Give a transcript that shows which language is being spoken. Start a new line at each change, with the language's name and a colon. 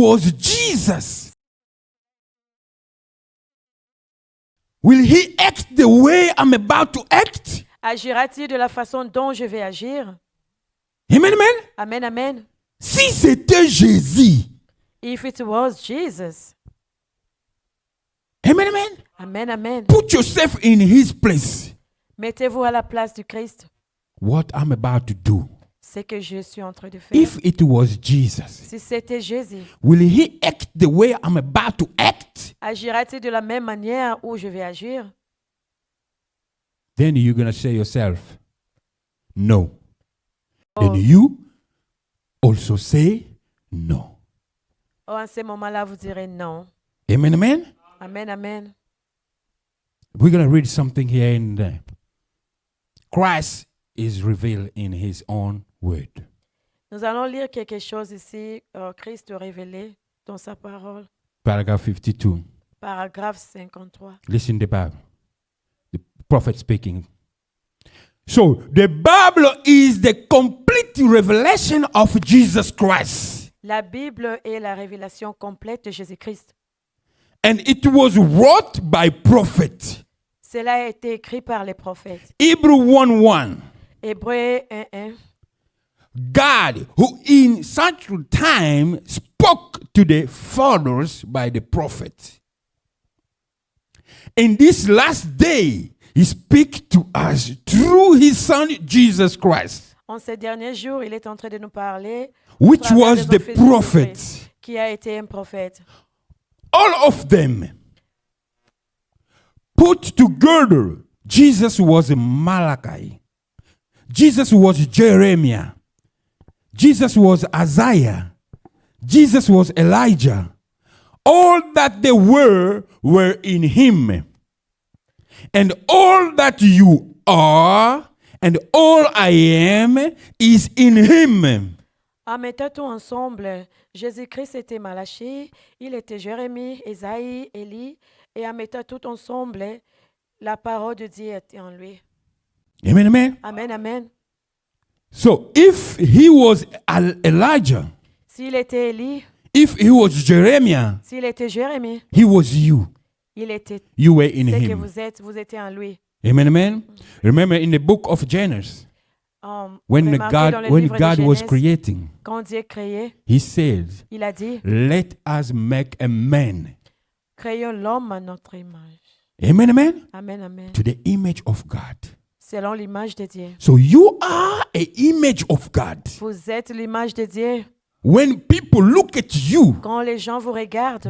English: was Jesus, will he act the way I'm about to act?
French: agira-t-il de la façon dont je vais agir? Amen, amen. Amen, amen. Si c'était Jésus,
English: If it was Jesus. amen, amen.
French: Amen, amen.
English: Put yourself in his place.
French: Mettez-vous à la place du Christ.
English: What I'm about to do.
French: C'est que je suis en train de faire.
English: If it was Jesus,
French: Si c'était Jésus,
English: will he act the way I'm about to act?
French: agira-t-il de la même manière où je vais agir?
English: Then you're going to say yourself, no.
French: Oh,
English: And you also say no.
French: oh, en ce moment-là, vous direz non.
English: Amen, amen.
French: Amen, amen.
English: We're going to read something here in there. Christ is revealed in his own word.
French: Nous allons lire quelque chose ici, Christ révélé dans sa parole.
English: Paragraph 52.
French: Paragraphe 53.
English: Listen to the Bible. The prophet speaking. So, the Bible is the complete revelation of Jesus Christ.
French: La Bible est la révélation complète de Jésus-Christ.
English: And it was wrote by prophet.
French: Cela a été écrit par les prophètes.
English: Hebrew 1:1.
French: Hébreux 1:1.
English: God, who in such time spoke to the fathers by the prophet. In this last day, he speaks to us through his son Jesus Christ,
French: En ces derniers jours, il est en train de nous parler
English: which
French: travers
English: was
French: des
English: the
French: offices de
English: prophet.
French: Jésus-Christ, qui a été un prophète.
English: All of them put together. Jesus was Malachi. Jesus was Jeremiah. Jesus was Isaiah. Jesus was Elijah. All that they were in him. And all that you are and all I am is in him.
French: En mettant tout ensemble, Jésus-Christ était Malachie, il était Jérémie, Ésaïe, Élie, et en mettant tout ensemble, la parole de Dieu était en lui.
English: Amen, amen.
French: Amen, amen.
English: So if he was Elijah,
French: S'il était Élie,
English: if he was Jeremiah,
French: s'il était Jérémie,
English: he was you.
French: il était
English: You were in
French: ce que
English: him.
French: vous étiez en lui. Amen, amen.
English: Remember in the book of Genesis, when
French: Remarquez dans le
English: when
French: livre de
English: God was
French: Genèse,
English: creating,
French: quand Dieu créait,
English: he said,
French: il a dit,
English: let us make a man.
French: créons l'homme à notre image.
English: Amen, amen.
French: Amen, amen.
English: To the image of God.
French: Selon l'image de Dieu.
English: So you are an image of God.
French: Vous êtes l'image de Dieu.
English: When people look at you,
French: Quand les gens vous regardent,